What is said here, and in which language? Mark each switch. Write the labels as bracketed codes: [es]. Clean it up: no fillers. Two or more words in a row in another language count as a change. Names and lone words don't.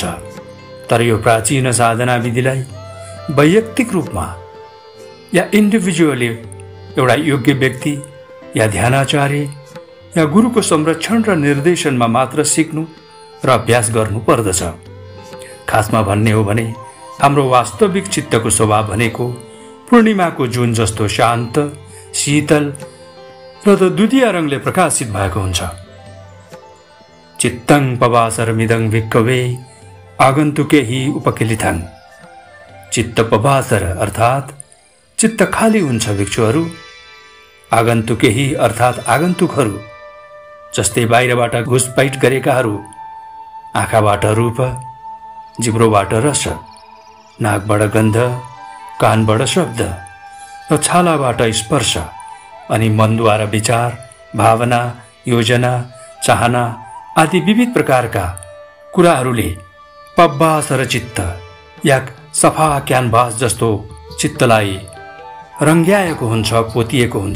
[ne] तर यो प्राचीन साधना विधिलाई वैयक्तिक रूपमा या इन्डिभिजुअली एउटा योग्य व्यक्ति या ध्यानाचार्य या गुरुको संरक्षण र निर्देशनमा मात्र सिक्नु र अभ्यास गर्नु पर्दछ। खासमा भन्ने हो भने हाम्रो वास्तविक चित्तको स्वभाव भनेको पूर्णिमाको जुन जस्तो शान्त, शीतल र द्वितीय रङले प्रकाशित भएको हुन्छ। [pi] चित्तं पवासरमिदं भिक्खवे आगन्तुके हि उपकिलिथं। चित्त पवासर [ne] अर्थात् चित्त खाली हुन्छ भिक्षुहरू, [pi] आगन्तुके हि [ne] अर्थात् आगन्तुकहरू जस्तै बाहिरबाट घुसपैठ गरेकाहरू, आँखाबाट रूप, जिब्रोबाट रस, नाकबाट गन्ध, कानबाट शब्द र छालाबाट स्पर्श अनि मनद्वारा विचार, भावना, योजना, चाहना आदि विविध प्रकारका कुराहरूले पब्बासर चित्त या सफा क्यानभास जस्तो चित्तलाई रङ्ग्याएको हुन्छ, पोतिएको हुन्छ।